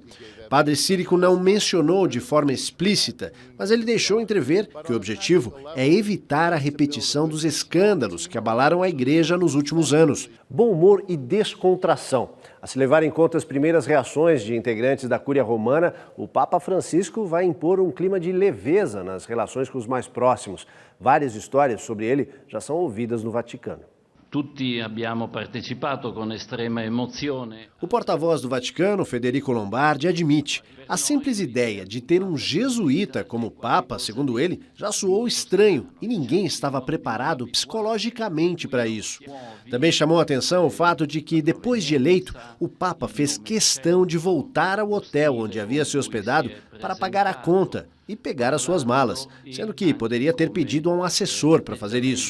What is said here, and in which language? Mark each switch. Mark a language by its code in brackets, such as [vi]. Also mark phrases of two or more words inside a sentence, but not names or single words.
[pt] Padre Sirico não mencionou de forma explícita, mas ele deixou entrever que o objetivo é evitar a repetição dos escândalos que abalaram a igreja nos últimos anos. Bom humor e descontração. A se levar em conta as primeiras reações de integrantes da Cúria Romana, o Papa Francisco vai impor um clima de leveza nas relações com os mais próximos. Várias histórias sobre ele já são ouvidas no Vaticano. [it] Tutti abbiamo partecipato con estrema emozione. [pt] O porta-voz do Vaticano, Federico Lombardi, admite: a simples ideia de ter um jesuíta como Papa, segundo ele, já soou estranho e ninguém estava preparado psicologicamente para isso. Também chamou a atenção o fato de que, depois de eleito, o Papa fez questão de voltar ao hotel onde havia se hospedado para pagar a conta e pegar as suas malas, sendo que poderia ter pedido a um assessor para fazer isso.